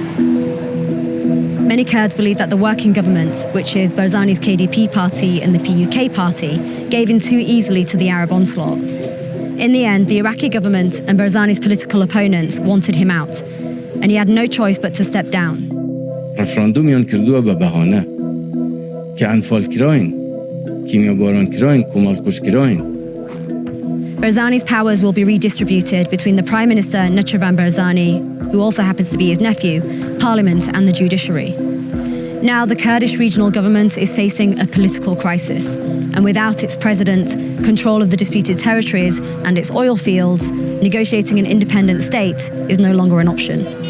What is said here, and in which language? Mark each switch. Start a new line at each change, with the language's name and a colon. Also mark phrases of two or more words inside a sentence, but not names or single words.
English: Many Kurds believe that the working government, which is Barzani's KDP party and the PUK party, gave in too easily to the Arab onslaught. In the end, the Iraqi government and Barzani's political opponents wanted him out, and he had no choice but to step down.
Central Kurdish: رفراندومیان کردوه به بهانه که انفال کراین کیمیا باران کراین کومال کش کراین.
English: Barzani's powers will be redistributed between the Prime Minister Nuchirvan Barzani, who also happens to be his nephew, Parliament and the judiciary. Now the Kurdish regional government is facing a political crisis, and without its president, control of the disputed territories and its oil fields, negotiating an independent state is no longer an option.